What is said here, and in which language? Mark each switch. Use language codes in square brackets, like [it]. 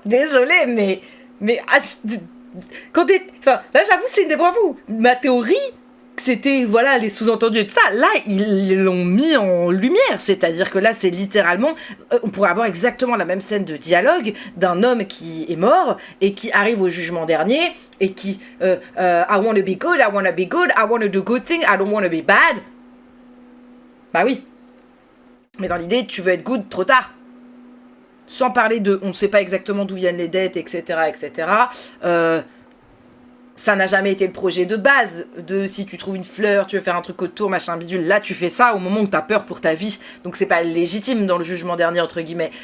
[fr] Désolé, mais quand enfin, là, j'avoue, c'est une des bravos. Ma théorie, c'était, voilà, les sous-entendus et tout ça. Là, ils l'ont mis en lumière. C'est-à-dire que là, c'est littéralement... on pourrait avoir exactement la même scène de dialogue d'un homme qui est mort et qui arrive au jugement dernier et qui... [en] I wanna be good, I wanna be good, I wanna do good things, I don't wanna be bad. [fr] Bah oui. Mais dans l'idée, tu veux être good trop tard. Sans parler de... On ne sait pas exactement d'où viennent les dettes, etc., etc. Ça n'a jamais été le projet de base. De si tu trouves une fleur, tu veux faire un truc autour, machin bidule. Là, tu fais ça au moment où tu as peur pour ta vie. Donc, c'est pas légitime dans le jugement dernier, entre guillemets.